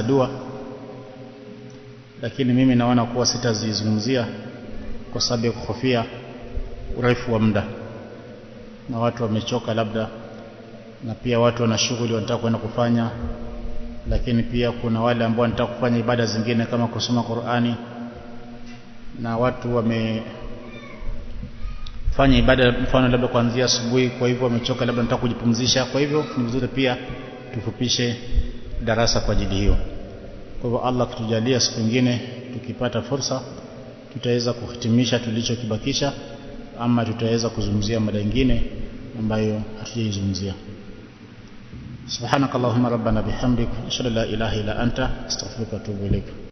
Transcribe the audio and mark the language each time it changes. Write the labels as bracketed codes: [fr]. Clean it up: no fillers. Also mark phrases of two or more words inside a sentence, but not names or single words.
[sw] dua, lakini mimi naona kuwa sitazizungumzia kwa sababu ya kuhofia urefu wa muda, na watu wamechoka labda, na pia watu wana shughuli wanataka kwenda kufanya, lakini pia kuna wale ambao wanataka kufanya ibada zingine kama kusoma Qur'ani, na watu wamefanya ibada mfano labda kuanzia asubuhi, kwa hivyo wamechoka, labda wanataka kujipumzisha. Kwa hivyo ni vizuri pia tufupishe darasa kwa ajili hiyo. Kwa hivyo Allah kutujalia siku nyingine tukipata fursa tutaweza kuhitimisha tulichokibakisha, ama tutaweza kuzungumzia mada nyingine ambayo hatujaizungumzia. [ar] سبحانك اللهم ربنا بحمدك أشهد أن لا إله إلا أنت أستغفرك وأتوب إليك.